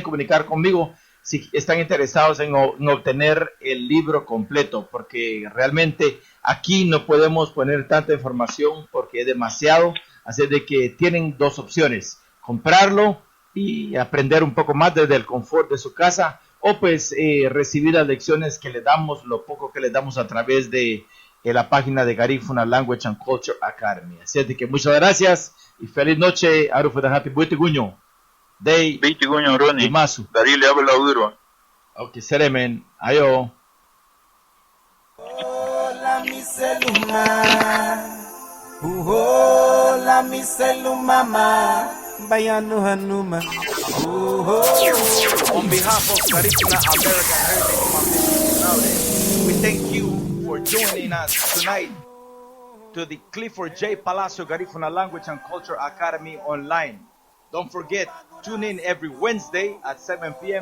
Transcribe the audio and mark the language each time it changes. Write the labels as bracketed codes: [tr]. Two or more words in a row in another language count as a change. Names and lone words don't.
[es] comunicar conmigo si están interesados en obtener el libro completo, porque realmente aquí no podemos poner tanta información porque es demasiado, así de que tienen dos opciones: comprarlo y aprender un poco más desde el confort de su casa, o pues recibir las lecciones que le damos, lo poco que le damos a través de la página de Garifuna Language and Culture Academy. Así de que muchas gracias y feliz noche. [cab] Arufudajati Buiteguño. Day Buiteguño, Ronnie. Imasu. [es] Darile habla duro. [cab] Ok, Seremen. Ayo. Hola mi seluma, hola mi seluma ma, bayanu hanuma. [en] On behalf of Garifuna American Heritage Foundation, we thank you for joining us tonight to the Clifford J. Palacio Garifuna Language and Culture Academy online. Don't forget, tune in every Wednesday at 7 p.m.